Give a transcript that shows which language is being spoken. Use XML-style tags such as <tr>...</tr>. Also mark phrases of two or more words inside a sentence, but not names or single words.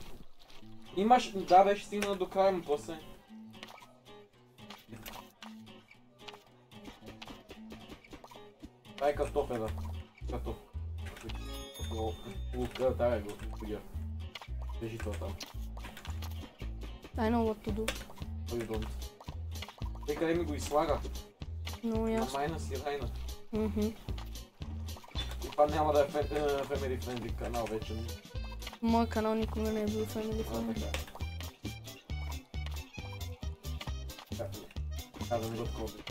<bg>Имаш... Да, беше стигнал до края му после. Това е картофела. Лука, давай го. Държи това там.</bg> <en>I know what to do.</en> <bg>Той don't. Тъй къде ми го изслага? Много ясно. На майна си райна. И това няма да е</bg> <en>Family Friendly</en> <bg>канал вече. Моят канал никога не е бил</bg> <en>Family Friendly.</en> <bg>Така да не го такова.</bg>